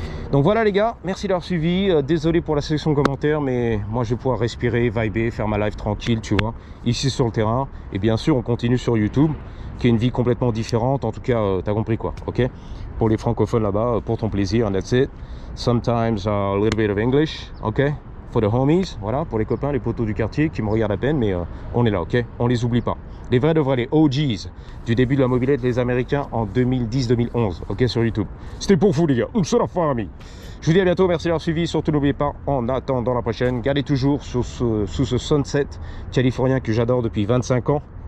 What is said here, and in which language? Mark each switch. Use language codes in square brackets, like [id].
[fr] Donc voilà les gars, merci d'avoir suivi. Désolé pour la section de commentaires, mais moi je vais pouvoir respirer, vibrer, faire ma live tranquille, tu vois, ici sur le terrain. Et bien sûr, on continue sur YouTube, qui est une vie complètement différente. En tout cas, t'as compris quoi, ok? Pour les francophones là-bas, pour ton plaisir, [en] and that's it. Sometimes a little bit of English, ok? For the homies, [fr] voilà, pour les copains, les potos du quartier qui me regardent à peine, mais on est là, ok? On les oublie pas. Les vrais de vrais, les OGs du début de la mobilette des Américains en 2010-2011, ok, sur YouTube. C'était pour vous les gars, c'est la famille. Je vous dis à bientôt, merci d'avoir suivi, surtout n'oubliez pas, en attendant la prochaine, gardez toujours sous ce sunset californien que j'adore depuis 25 ans.